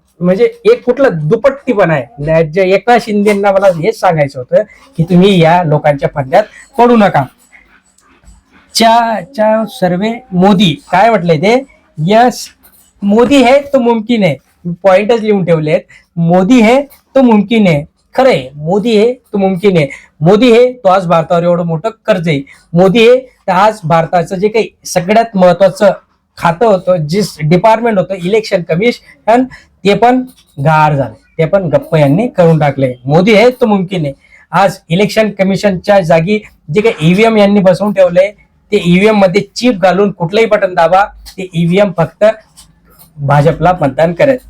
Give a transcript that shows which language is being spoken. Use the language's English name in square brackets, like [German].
[Marathi] म्हणजे एक कुठलं दुपट्टीपणा आहे. एकनाथ शिंदेना मला हेच सांगायचं होतं की तुम्ही या लोकांच्या फंद्यात पडू नका. सर्वे मोदी काय म्हटलंय ते, यस [Hindi] मोदी है तो मुमकिन है. [Marathi] पॉइंटच लिहून ठेवले आहेत. [Hindi] मोदी है तो मुमकिन है. खरंय, मोदी है तो मुमकिन है. मोदी है तो [Marathi] आज भारतावर एवढं मोठं कर्ज आहे. मोदी है तर आज भारताचं जे काही सगळ्यात महत्वाचं खातं होतं, जे डिपार्टमेंट होतं इलेक्शन कमिशन, ते पण गार झाले, ते पण गप्प यांनी करून टाकले. [Hindi] मोदी है तो मुमकिन है. [Marathi] आज इलेक्शन कमिशनच्या जागी जे काही ईव्हीएम यांनी बसवून ठेवलंय, ते ईव्हीएम मध्ये चिप घालून कुठलंही बटन दाबा, ते ईव्हीएम फक्त भाजपला मतदान करेल.